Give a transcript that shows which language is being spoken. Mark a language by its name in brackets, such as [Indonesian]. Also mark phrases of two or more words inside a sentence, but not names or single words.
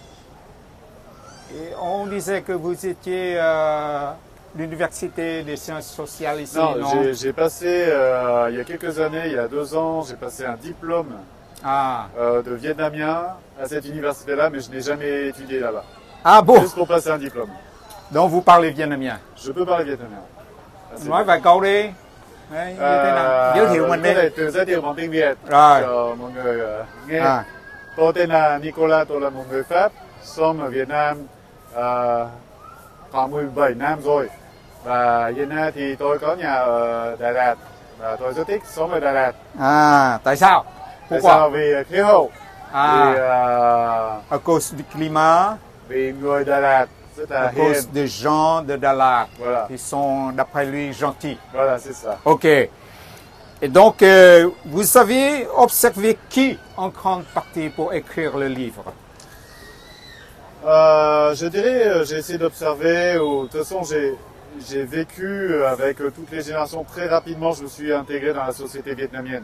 [French] Et on disait que vous étiez à l'université des sciences sociales ici, non? Non, j'ai passé, il y a quelques années, il y a 2 ans, j'ai passé un diplôme de vietnamien à cette université-là, mais je n'ai jamais étudié là-bas. Ah bon? Juste pour passer un diplôme. Donc vous parlez vietnamien? Je peux parler vietnamien. [Vietnamese] Nói vài câu đi. Đấy, như thế nào? Giới thiệu mình đi. Tôi giới thiệu bằng tiếng Việt Rồi. cho mọi người nghe. Tôi tên là Nicolas, tôi là một người Pháp, sống ở Việt Nam khoảng 17 năm rồi. Và hiện nay thì tôi có nhà ở Đà Lạt và tôi rất thích sống ở Đà Lạt. Tại sao? Tại sao? Vì khí hậu. Vì [French] à cause du climat. [Vietnamese] Vì người Đà Lạt rất là [French] à cause des gens de Dalat, voilà. Qui sont d'après lui gentils. Voilà, c'est ça. Ok. Et donc, vous avez observé qui en grande partie pour écrire le livre? Je dirais, j'ai essayé d'observer, de toute façon j'ai vécu avec toutes les générations très rapidement, je me suis intégré dans la société vietnamienne.